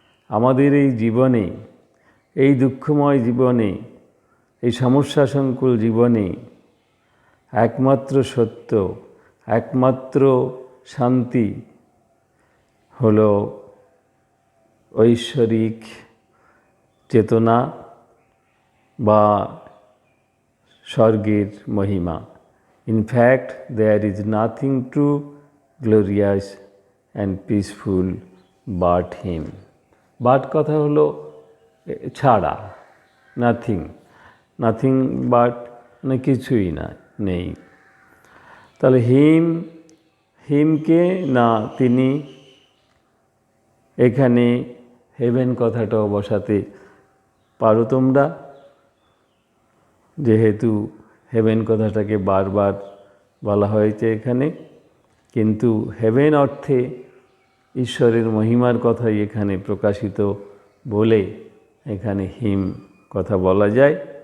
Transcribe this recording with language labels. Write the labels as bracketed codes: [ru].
[bn] আমাদের এই জীবনে, এই দুঃখময় জীবনে, এই সমস্যা সংকুল জীবনে একমাত্র সত্য, একমাত্র শান্তি হলো ঐশ্বরিক চেতনা বা স্বর্গের মহিমা। [en] In fact, there is nothing true, glorious and peaceful but him. [bn] But কথা হলো ছাড়া, নাথিং, নাথিং বাট মানে কিছুই না, নেই। তাহলে হিমকে না তিনি, এখানে হেভেন কথাটাও বসাতে পারো তোমরা, যেহেতু হেভেন কথাটাকে বারবার বলা হয়েছে এখানে, কিন্তু হেভেন অর্থে ঈশ্বরের মহিমার কথাই এখানে প্রকাশিত বলে এখানে হিম কথা বলা যায়।